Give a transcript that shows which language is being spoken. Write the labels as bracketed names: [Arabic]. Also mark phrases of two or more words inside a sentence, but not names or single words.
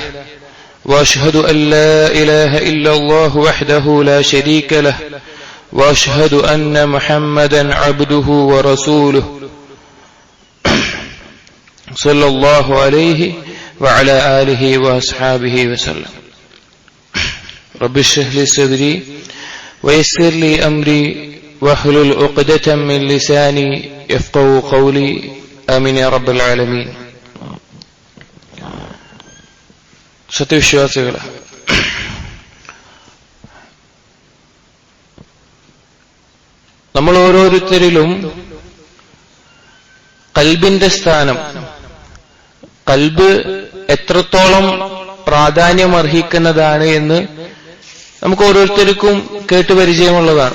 [Arabic] وأشهد أن لا إله إلا الله وحده لا شريك له وأشهد أن محمدا عبده ورسوله صلى الله عليه وعلى آله وأصحابه وسلم. رب اشرح لي صدري ويسر لي أمري واحلل عقدة من لساني يفقهوا قولي. آمين يا رب العالمين. [Malayalam] സത്യവിശ്വാസികളെ, നമ്മൾ ഓരോരുത്തരിലും കൽബിന്റെ സ്ഥാനം, കൽബ് എത്രത്തോളം പ്രാധാന്യം അർഹിക്കുന്നതാണ് എന്ന് നമുക്ക് ഓരോരുത്തർക്കും കേട്ടുപരിചയമുള്ളതാണ്.